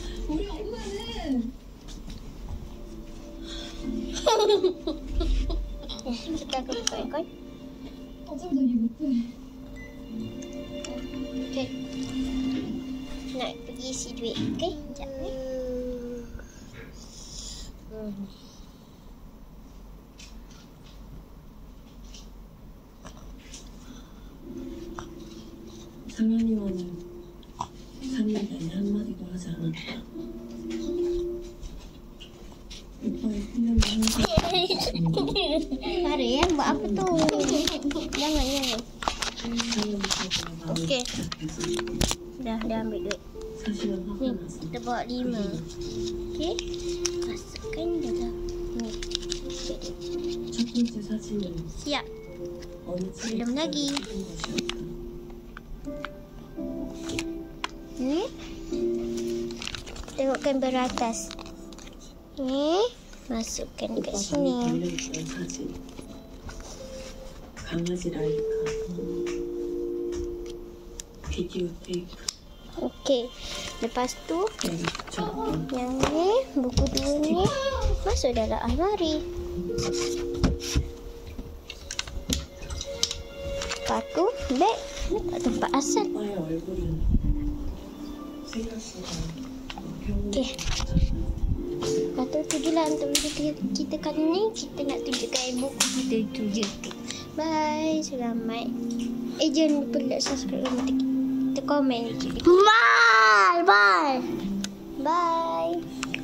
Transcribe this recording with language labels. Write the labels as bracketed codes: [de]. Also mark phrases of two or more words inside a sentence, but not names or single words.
[ms] Kita akan buka aircon. Okey. Nak pergi isi duit. Okey. Sekejap ni. [ko] 상현이와는 3년 내내 한마디도 하지 않았다. 오빠의 훈련을 항상 [ms] Hari buat apa tu? Jangan. Okey. Dah ambil duit. [ko] 사실은 [ms] Ni, [ko] 화가 나서 [ms] kita bawa 5. Okey. Masukkan dalam ni. [ko] 첫 번째 사진은 [ms] Siap. [ko] 어느 [ms] belum lagi. [ko] 찍은 것이었다. [ms] Ni. Tengok kamera atas. Ni. Masukkan kat [ko] 오빠 방에 [ms] sini. [ko] 달려있던 사진. 강아지 라이카. 비디오 테이프. [ms] Okey. Lepas tu, [ko] 여기 붙였던 [ms] yang ni, buku 2 ni masuk dalam almari. Lepas tu, beg tempat asal. [ko] 오빠의 얼굴은 생각보다 [ms] Okey. Lepas tu, tujulah untuk video kita kali ni. Kita nak tunjukkan buku kita tu je. Bye. Selamat. Jangan lupa [en] like, subscribe [ms] dan kita komen je. Bye. Bye. Bye.